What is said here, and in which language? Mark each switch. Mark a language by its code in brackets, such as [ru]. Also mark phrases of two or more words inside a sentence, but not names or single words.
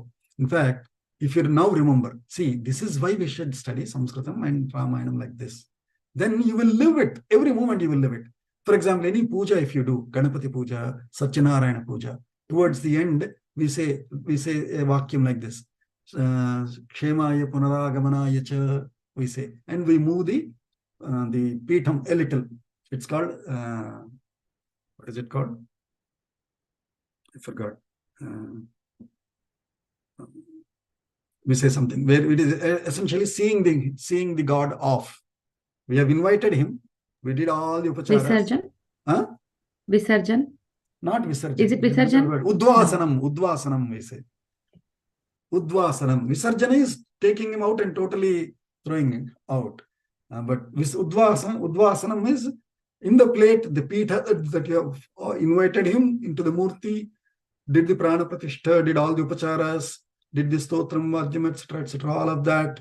[en] In fact, if you now remember, see, this is why we should study Sanskritam and Ramayanam like this. Then you will live it. Every moment you will live it. For example, any puja if you do, Ganapati puja, Satyanarayana puja, towards the end, we say a vacuum like this. [sa] Kshemaya Punaragamanaya cha, [en] we say. And we move the Peetham a little. It's called, what is it called? I forgot. We say something where it is essentially seeing the God off. We have invited him. We did all the upacharas. Visarjan? Huh? Visarjan? Not Visarjan. Is it Visarjan? Udvasanam. No. Udvasanam, we say. Udvasanam. Visarjana is taking him out and totally throwing him out. But Udvasanam is in the plate, the Peetha that you have invited him into the Murti, did the Pranapratishtha, did all the upacharas, did the Stotram, Vajjam, etc., all of that.